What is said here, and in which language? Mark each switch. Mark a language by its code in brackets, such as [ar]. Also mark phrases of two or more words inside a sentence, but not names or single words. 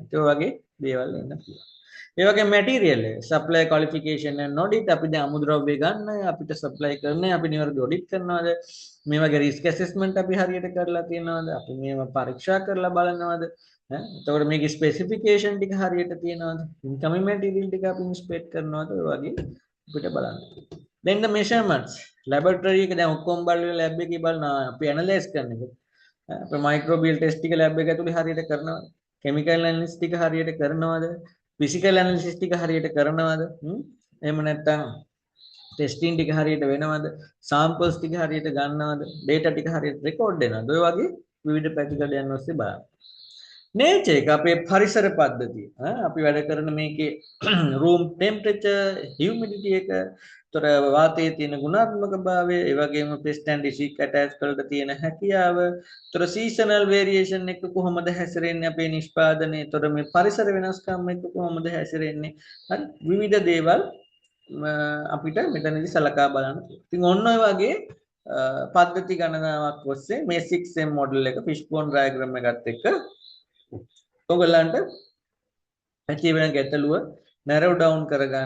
[si] ඒ වගේ දේවල් වෙන්න පුළුවන්. ඒ වගේ [en] material supply qualification and audit [si] අපි දැන් අමුද්‍රව්‍ය ගන්න අපිට සප්ලයි කරන්නේ අපි නිවැරදි ඔඩිට් කරනවාද මේ වගේ [en] risk assessment [si] අපි හරියට කරලා තියෙනවද අපි මේවා පරීක්ෂා කරලා බලනවද එතකොට මේකේ ස්පෙસિෆිකේෂන් ටික හරියට තියෙනවද [en] incoming material [si] ටික අපි ඉන්ස්පෙක්ට් කරනවද ඔය වගේ අපිට බලන්න [en] then the measurements laboratory [si] එක දැන් ඔක්කොම බලලා lab එකේ බලනවා අපි ඇනලයිස් කරන එක අපි [en] microbial test [si] ටික lab එක ඇතුලේ හරියට කරනවද [en] chemical analysis [si] ටික හරියට කරනවද [en] physical analysis [si] ටික හරියට කරනවද එහෙම නැත්නම් ටෙස්ටිං ටික හරියට වෙනවද සැම්පල්ස් ටික හරියට ගන්නවද ඩේටා ටික හරියට රෙකෝඩ් වෙනවද ඔය වගේ විවිධ පැතිකඩයන් ඔස්සේ බලන්න නේචර් එක අපේ පරිසර පද්ධතිය අපි වැඩ කරන මේකේ [en] room temperature humidity [si] එක තොර වාතයේ තියෙන ගුණාත්මක භාවය ඒ වගේම [en] pest and disease attach [si] වලට තියෙන හැකියාව තොර [en] seasonal variation [si] එක කොහොමද හැසිරෙන්නේ අපේ නිෂ්පාදනයේ තොර මේ පරිසර වෙනස්කම් එක්ක කොහොමද හැසිරෙන්නේ හරි විවිධ දේවල් අපිට මෙතනදී සලකා බලන්න. ඉතින් ඔන්න ඔය වගේ පද්ධති ගණනාවක් ඔස්සේ මේ 6M මොඩල් එක [en] fishbone diagram [si] එකත් එක්ක ඔයගලන්ට ඇති වෙන ගැටලුව [en] narrow down [si] කරගන්න.